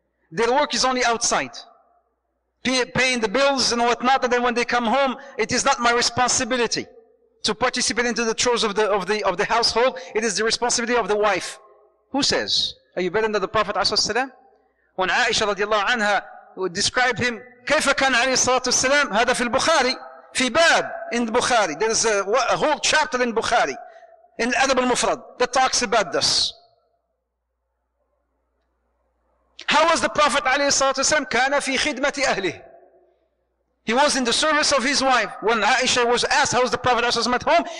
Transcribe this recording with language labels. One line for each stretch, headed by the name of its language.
English: Their work is only outside, paying the bills and whatnot, and then when they come home, it is not my responsibility to participate into the chores of the household. It is the responsibility of the wife. Who says? Are you better than the Prophet ﷺ? When Aisha radiallahu anha would describe him,
Arabic: كيف كان عليه الصلاة والسلام؟ هذا في البخاري في باب
English: in Bukhari. There is a whole chapter in Bukhari, in Adab al-Mufrad, that talks about this. How was the Prophet ﷺ?
Arabic: كان في خدمة أهله.
English: He was in the service of his wife. When Aisha was asked, how was the Prophet ﷺ at home?